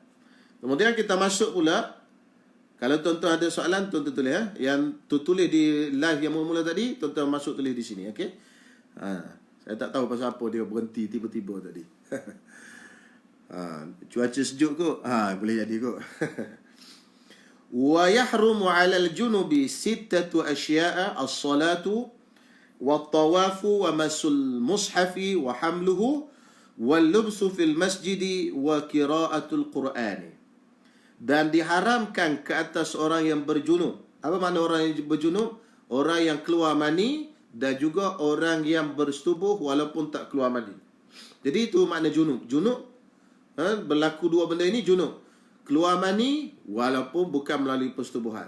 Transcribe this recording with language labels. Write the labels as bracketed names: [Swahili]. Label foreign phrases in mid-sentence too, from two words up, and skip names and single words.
[Malay] Kemudian kita masuk pula. Kalau tuan-tuan ada soalan, tuan-tuan tulis ya. Yang tulis di live yang mula-mula tadi, tuan-tuan masuk tulis di sini, okey? Saya tak tahu pasal apa dia berhenti tiba-tiba tadi. Cuaca sejuk kot. Boleh jadi kot. [Arabic] ويحرم على الجنب ستة أشياء الصلاة والطواف ومس المصحف وحمله واللبث في المسجد وقراءة القرآن. [Malay] Dan diharamkan ke atas orang yang berjunub. Apa makna orang yang berjunub? Orang yang keluar mani dan juga orang yang bersetubuh walaupun tak keluar mani. Jadi itu makna junub. Junub, berlaku dua benda ini junub. Keluar mani walaupun bukan melalui persetubuhan.